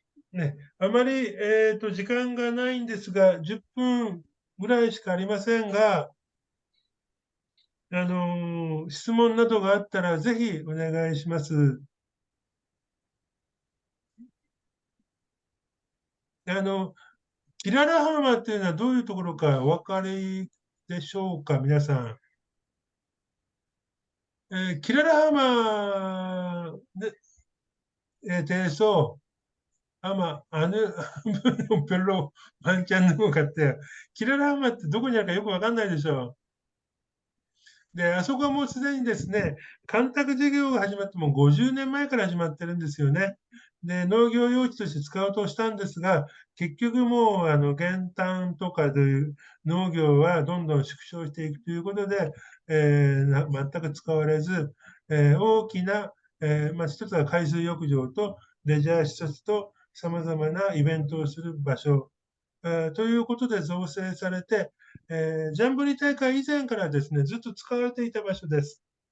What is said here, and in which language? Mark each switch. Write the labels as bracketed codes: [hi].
[ja] ね、あまり、時間がないんですが、10分ぐらいしかありませんが、質問などがあったらぜひお願いします。キララ浜っていうのはどういうところかお分かりでしょうか、皆さん。キララ浜で、 [ko] 대해서 아마 아는 분은 별로 많지 않는 것 같아요. [ja] 기라라 하마ってどこにあるかよくわかんないでしょう。で、あそこはもうすでにですね、干拓事業が始まってもう50年前から始まってるんですよね。で、農業用地として使おうとしたんですが、結局もう減反とかで農業はどんどん縮小していくということで、全く使われず、大きな、一つは海水浴場とレジャー施設と様々なイベントをする場所、ということで造成されて、ジャンボリー大会以前からですね、ずっと使われていた場所です。